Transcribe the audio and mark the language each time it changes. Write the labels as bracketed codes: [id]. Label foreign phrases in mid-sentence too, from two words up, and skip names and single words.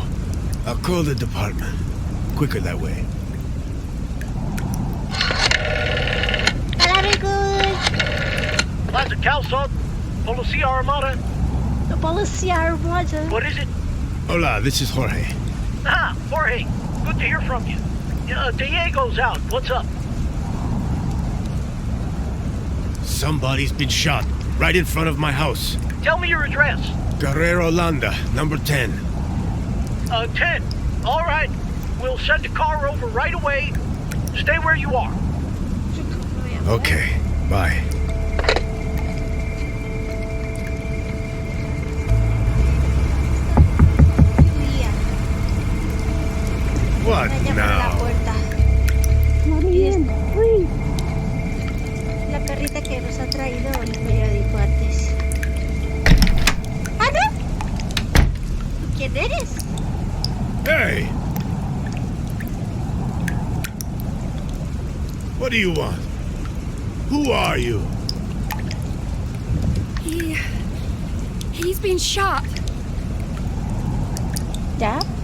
[en] I'll call the department. Quicker that way. Very good. Plaza Calzone, Policia Armada. The policia armada. What is it? Hola, this is Jorge. Ah, Jorge. Good to hear from you. Diego's out. What's up? Somebody's been shot right in front of my house. Tell me your address. Guerrero Landa, number 10. 10. All right. We'll send a car over right away. Stay where you are. Okay, bye. What [es] La [en] now? [es] puerta. [en] Let me in, please. [es] La perrita que nos ha traído el periódico antes. ¡Ah, no! ¿Tú quién eres? [en] Hey! What do you want? Who are you? He's been shot. [es] ¿Ya?